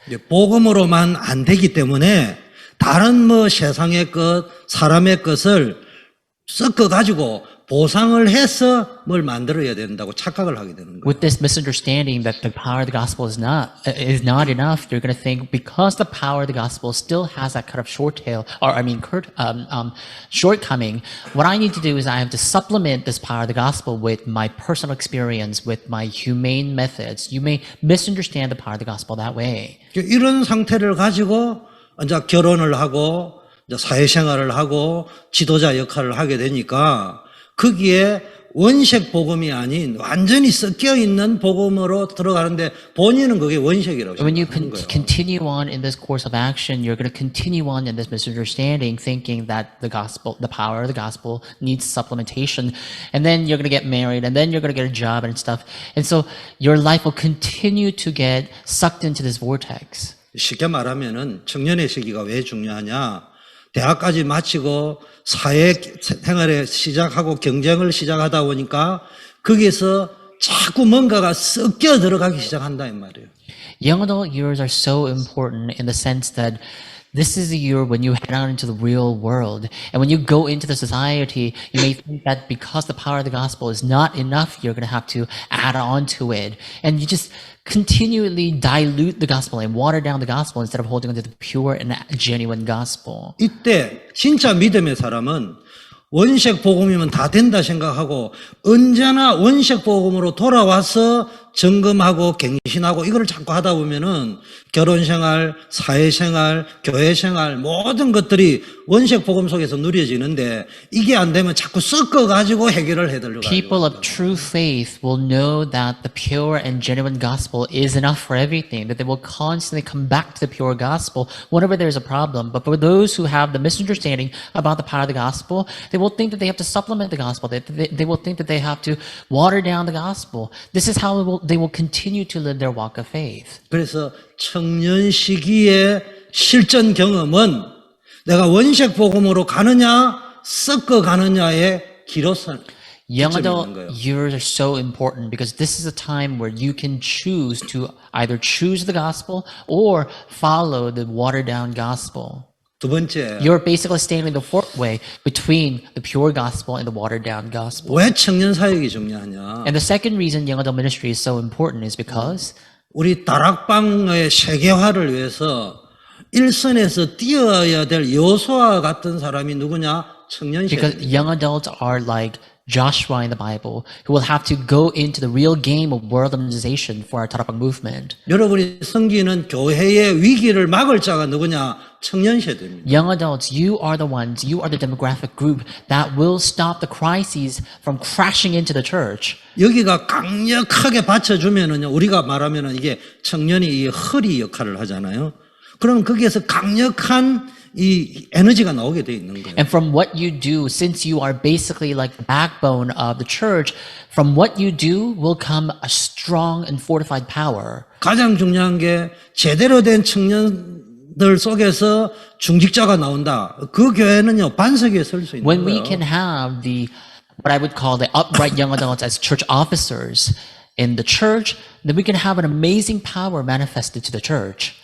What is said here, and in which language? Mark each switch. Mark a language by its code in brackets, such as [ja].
[ko] 이제 복음으로만 안 되기 때문에 다른 뭐 세상의 것, 사람의 것을 섞어 가지고 보상을 해서 뭘 만들어야 된다고 착각을 하게 되는 거예요. [en] With this misunderstanding that the power of the gospel is not enough, you're going to think because the power of the gospel still has that kind of shortcoming, what I need to do is I have to supplement this power of the gospel with my personal experience, with my humane methods. You may misunderstand the power of the gospel that way. [ko] 이런 상태를 가지고 이제 결혼을 하고 이제 사회생활을 하고 지도자 역할을 하게 되니까 거기에 원색 복음이 아닌 완전히 섞여 있는 복음으로 들어가는데 본인은 그게 원색이라고 [en] When you [ko] 생각하는 거예요. [en] continue on in this course of action, you're going to continue on in this misunderstanding, thinking that the gospel, the power of the gospel needs supplementation. And then you're going to get married, and then you're going to get a job and stuff. And so your life will continue to get sucked into this vortex. [ko] 쉽게 말하면은 청년의 시기가 왜 중요하냐? 대학까지 마치고 사회 생활에 시작하고 경쟁을 시작하다 보니까 거기에서 자꾸 뭔가가 섞여 들어가기 시작한다 이 말이에요. [en] Young adult years are so important in the sense that this is a year when you head out into the real world. And when you go into the society, you may think that because the power of the gospel is not enough, you're going to have to add on to it. And you just continually dilute the gospel and water down the gospel instead of holding on to the pure and genuine gospel. [ko] 이때 진짜 믿음의 사람은 원색 복음이면 다 된다 생각하고 언제나 원색 복음으로 돌아와서 점검하고 갱신하고 이거를 자꾸 하다 보면은 결혼생활, 사회생활, 교회생활 모든 것들이 원색 복음 속에서 누려지는데 이게 안 되면 자꾸 섞어가지고 해결을 해달라고. [en] People of true faith will know that the pure and genuine gospel is enough for everything, that they will constantly come back to the pure gospel whenever there's a problem. But for those who have the misunderstanding about the power of the gospel, they will think that they have to supplement the gospel. They will think that they have to water down the gospel. This is how they will continue to live their walk of faith. [ko] 그래서 청년 시기의 실전 경험은 내가 원색 복음으로 가느냐 섞어 가느냐의 기로선. [en] Young adult years are so important because this is a time where you can choose to either choose the gospel or follow the watered down gospel. [ko] 두 번째, [en] You're basically standing the fourth way between the pure gospel and the watered down gospel. [ko] 왜 청년 사역이 중요하냐? [en] And the second reason young adult ministry is so important is because [ko] 우리 다락방의 세계화를 위해서 일선에서 뛰어야 될 여호수아 같은 사람이 누구냐? 청년 [en] because [ko] 세대. [en] young adults are like Joshua in the Bible, who will have to go into the real game of world organization for our Tarapang movement. [ko] 여러분이 섬기는 교회의 위기를 막을 자가 누구냐? 청년 세대입니다. [en] Young adults, you are the ones, you are the demographic group that will stop the crises from crashing into the church. [ko] 여기가 강력하게 받쳐주면은요, 우리가 말하면은 이게 청년이 이 허리 역할을 하잖아요. 그럼 거기에서 강력한 이 에너지가 나오게 돼 있는 거예요. [en] And from what you do, since you are basically like the backbone of the church, from what you do will come a strong and fortified power. [ko] 가장 중요한 게 제대로 된 청년들 속에서 중직자가 나온다. 그 교회는요, 반석 위에 설 수 있는 [en] When we [ko] 거예요. [en] can have what I would call the upright young adults as church officers in the church, then we can have an amazing power manifested to the church.